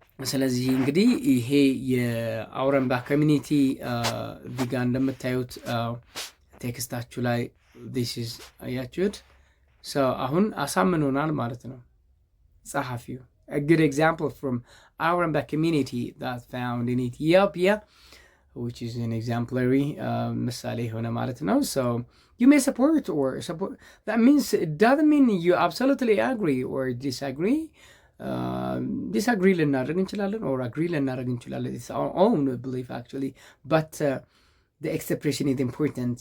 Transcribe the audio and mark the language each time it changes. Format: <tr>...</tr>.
<am>ስለዚህ እንግዲህ ይሄ የአውራምባ ኮሚኒቲ ቪጋ እንደምታዩት ቴክስታችሁ ላይ this is አያችሁት። so አሁን አሳምኖናል ማለት ነው ጸሐፊው።</am> <en>a good example from Auramba community that found in Ethiopia, which is an exemplary</en> <am>ምሳሌ ሆነ ማለት ነው።</am> <en>so you may support or support. That means it doesn't mean you absolutely agree or disagree.</en> <am>disagree ልናደርግ እንችላለን or agree ልናደርግ እንችላለን.</am> <en>It's our own belief actually, but the expression is important.</en>